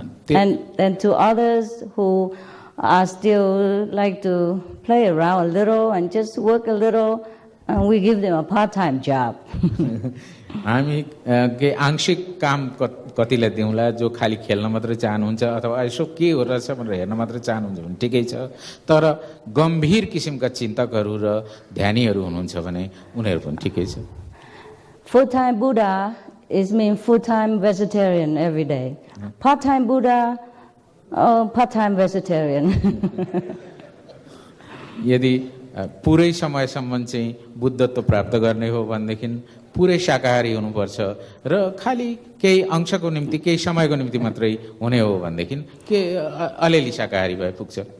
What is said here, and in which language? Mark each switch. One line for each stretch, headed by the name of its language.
English: And to others who are still like to play around a little and just work a little, and we give them a part-time job.
Nepali: हामी के आंशिक काम कतिलाई दिउँला, जो खाली खेल्न मात्रै चाहनुहुन्छ अथवा यसो के हो रहेछ भनेर हेर्न मात्रै चाहनुहुन्छ भने ठिकै छ, तर गम्भीर किसिमका चिन्तकहरू र ध्यानीहरू हुनुहुन्छ भने उनीहरू पनि ठिकै छ।
English: Full-time Buddha is mean full-time vegetarian every day. Part-time Buddha, part-time vegetarian.
Nepali: यदि पुरै समयसम्म चाहिँ बुद्धत्व प्राप्त गर्ने हो भनेदेखि पुरै शाकाहारी हुनुपर्छ र खालि केही अंशको निम्ति केही समयको निम्ति मात्रै हुने हो भनेदेखि के अलिअलि शाकाहारी भए पुग्छ।